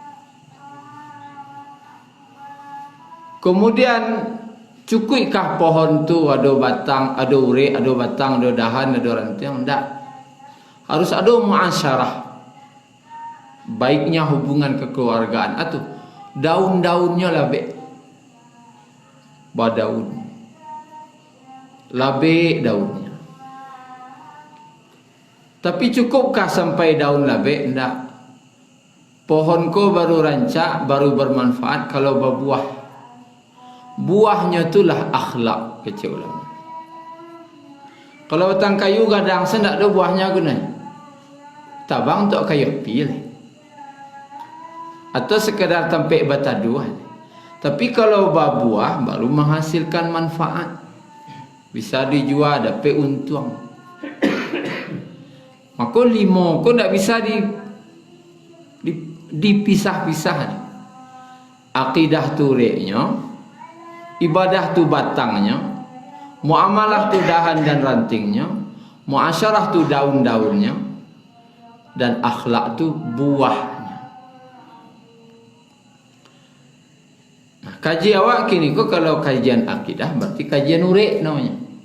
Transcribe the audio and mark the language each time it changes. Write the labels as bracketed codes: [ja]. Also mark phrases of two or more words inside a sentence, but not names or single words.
[min] Kemudian cukutkah pohon tu ada batang, ada urek, ada batang, ada dahan, ada ranting? [id] Tidak. Harus ada muasyarah. Baiknya hubungan kekeluargaan. [min] Atau daun-daunnya labek. Badaun. Labek daunnya. Tapi cukupkah sampai daun labek? Tidak. Pohon ko baru rancak, [id] baru bermanfaat kalau berbuah. Buahnya itulah akhlak, kata ulama. [min] Kalau batang kayu gadang sendak ada buahnya guna. Tabang untuk kayu pilih. Atau sekedar tampik bataduan. [id] Tapi kalau berbuah baru menghasilkan manfaat. Bisa dijual dapat untung. Maka 5 kau tak bisa dipisah-pisah ni. Akidah tu reknya, ibadah tu batangnya, muamalah tu dahan dan rantingnya, muasyarah tu daun-daunnya, dan akhlak tu buahnya. [min] Nah, kaji awak kini ko kalau kajian akidah berarti kajian urek namanya.